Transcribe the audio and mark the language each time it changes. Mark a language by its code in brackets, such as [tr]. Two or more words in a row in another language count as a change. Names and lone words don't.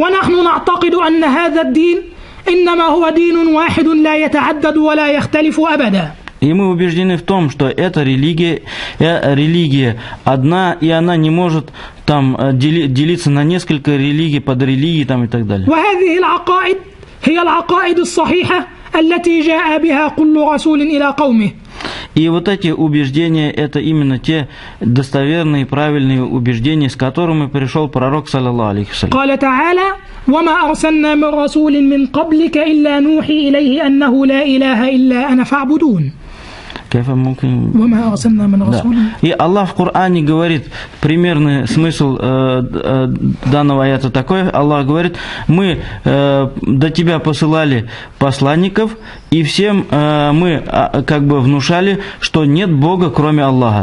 [ru] И мы убеждены в том, что эта религия одна, и она не может там делиться на несколько религий, подрелигий там и так далее. И вот эти убеждения, это именно те достоверные, правильные убеждения, с которыми пришел пророк, [ar] صلى الله عليه وسلم. وما أرسلنا من رسول من قبلك إلا نوحي إليه أنه لا إله إلا أنا فاعبدون. [ru] И Аллах в Коране говорит, примерный смысл данного аята такой, Аллах говорит, мы до тебя посылали посланников, и всем мы как бы внушали, что нет Бога, кроме Аллаха.